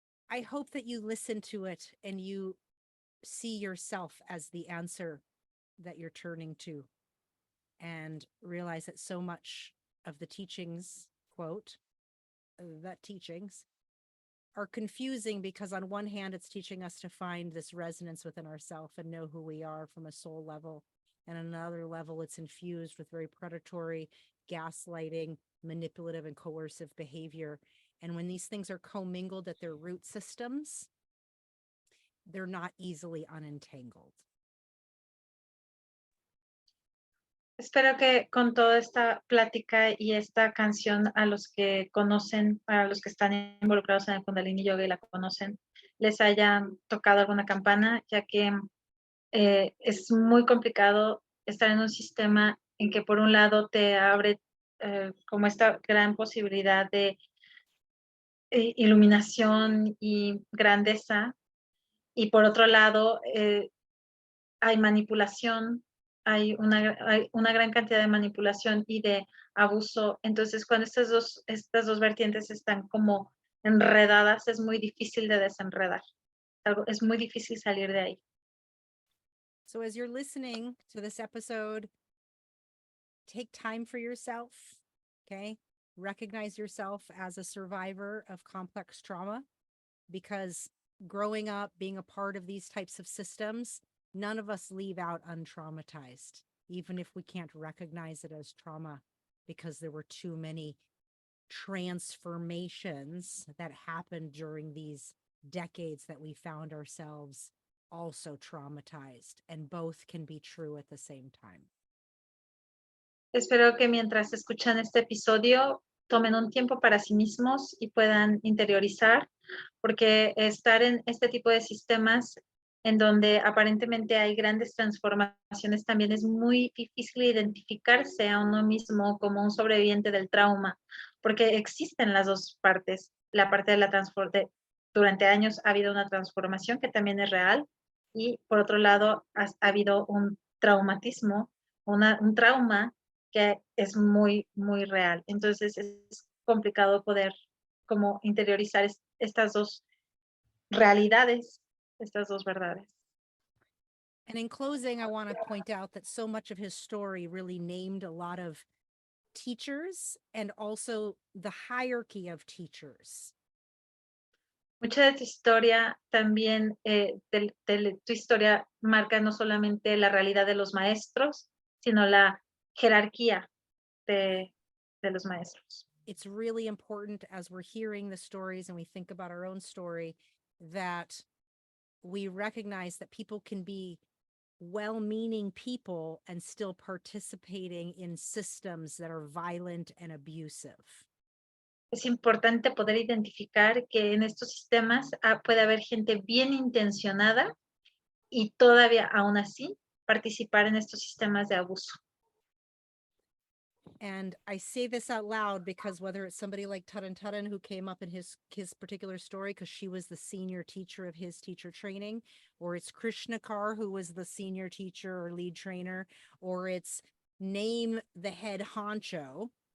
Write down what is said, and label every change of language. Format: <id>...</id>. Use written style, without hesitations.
<en>I hope that you listen to it and you see yourself as the answer that you're turning to, and realize that so much of the teachings, quote, that teachings are confusing because on one hand, it's teaching us to find this resonance within ourselves and know who we are from a soul level. And on another level, it's infused with very predatory, gaslighting, manipulative, and coercive behavior. And when these things are commingled at their root systems, they're not easily unentangled.</en> <es>Espero que con toda esta plática y esta canción, a los que conocen, para los que están involucrados en el Kundalini Yoga y la conocen, les haya tocado alguna campana, ya que es muy complicado estar en un sistema en que por un lado te abre como esta gran posibilidad de iluminación y grandeza, y por otro lado hay manipulación, hay una gran cantidad de manipulación y de abuso. Entonces, cuando estas dos vertientes están como enredadas, es muy difícil de desenredar. Es muy difícil salir de ahí.</es> <en>So as you're listening to this episode, take time for yourself, okay? Recognize yourself as a survivor of complex trauma, because growing up, being a part of these types of systems, none of us leave out untraumatized, even if we can't recognize it as trauma, because there were too many transformations that happened during these decades that we found ourselves also traumatized, and both can be true at the same time.</en> <es>Espero que mientras escuchan este episodio tomen un tiempo para sí mismos y puedan interiorizar, porque estar en este tipo de sistemas en donde aparentemente hay grandes transformaciones, también es muy difícil identificarse a uno mismo como un sobreviviente del trauma, porque existen las dos partes, la parte de la durante años ha habido una transformación que también es real, y por otro lado ha habido un traumatismo, un trauma que es muy, muy real. Entonces es complicado poder como interiorizar estas dos realidades, estas dos verdades.</es> <en>And in closing, I want to point out that so much of his story really named a lot of teachers and also the hierarchy of teachers.</en> <es>Mucha de tu historia también, tu historia marca no solamente la realidad de los maestros, sino la jerarquía de los maestros.</es> <en>It's really important as we're hearing the stories and we think about our own story that we recognize that people can be well-meaning people and still participating in systems that are violent and abusive.</en> <es>Es importante poder identificar que en estos sistemas puede haber gente bien intencionada y todavía aún así participar en estos sistemas de abuso.</es> <en>And I say this out loud because whether it's somebody like Taran who came up in his particular story because she was the senior teacher of his teacher training, or it's Krishnakar who was the senior teacher or lead trainer, or it's name the head honcho,</en>